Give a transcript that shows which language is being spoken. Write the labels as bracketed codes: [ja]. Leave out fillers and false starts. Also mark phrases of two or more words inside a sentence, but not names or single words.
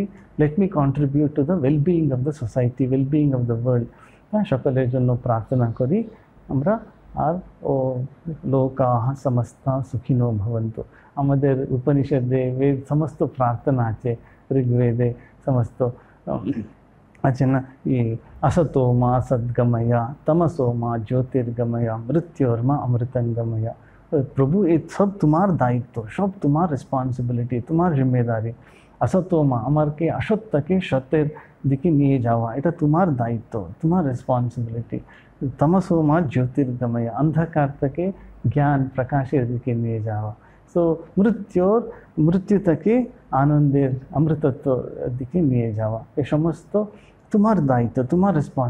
[en] Let me contribute to the well-being of the society, well-being of the world. [bn] হ্যাঁ, সকলের জন্য প্রার্থনা করি আমরা। আর [sa] ও লোকাহ সমস্তা সুখিনো ভবন্তু, [bn] আমাদের উপনিষদে বেদ সমস্ত প্রার্থনা আছে, ঋগ্বেদে সমস্ত আছে না, [sa] ये असतो मा सद्गमया, तमसो मा ज्योतिर्गमया, मृत्योर्मा अमृतंगमया। [hi] प्रभु ये सब तुम्हार दायित्व, सब तुम्हार রেসপন্সিবিলিটি, [bn] তোমার জিম্মেদারি। असतोमा আমাকে অসৎ থেকে সত্যের দিকে নিয়ে যাওয়া, এটা তোমার দায়িত্ব, তোমার রেসপন্সিবিলিটি। [sa] তমসোমা জ্যোতির্গময়া, [bn] অন্ধকার থেকে জ্ঞান প্রকাশের দিকে নিয়ে যাওয়া। সো মৃত্যু থেকে আনন্দের অমৃতত্ব দিকে নিয়ে যাওয়া, এ সমস্ত তোমার দায়িত্ব, তোমার রেসপন্স।